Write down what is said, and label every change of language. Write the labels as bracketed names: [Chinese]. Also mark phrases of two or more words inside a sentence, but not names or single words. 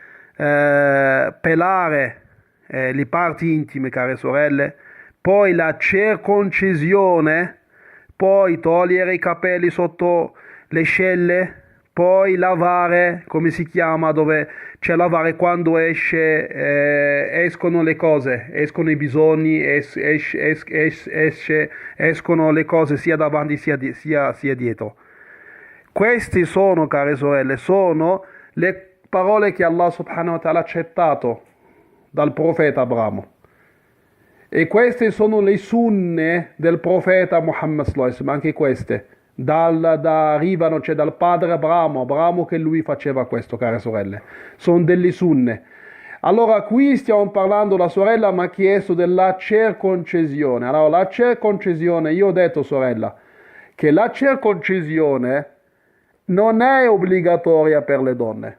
[Italian] pelare le parti intime, care sorelle, poi la circoncisione, poi togliere i capelli sotto le scelle, poi lavare, come si chiama, dove c'è lavare quando escono le cose, escono i bisogni, escono le cose sia davanti sia dietro. Queste sono, care sorelle, sono le parole che Allah [Arabic] subhanahu wa ta'ala [Italian] ha accettato dal profeta Abramo. E queste sono le sunne del profeta Muhammad [Arabic] sallallahu alaihi wasallam, [Italian] anche queste. Arrivano, cioè dal padre Abramo che lui faceva questo, care sorelle. Sono delle sunne. Allora qui stiamo parlando, la sorella mi ha chiesto della circoncisione. Allora la circoncisione, io ho detto, sorella, che la circoncisione non è obbligatoria per le donne.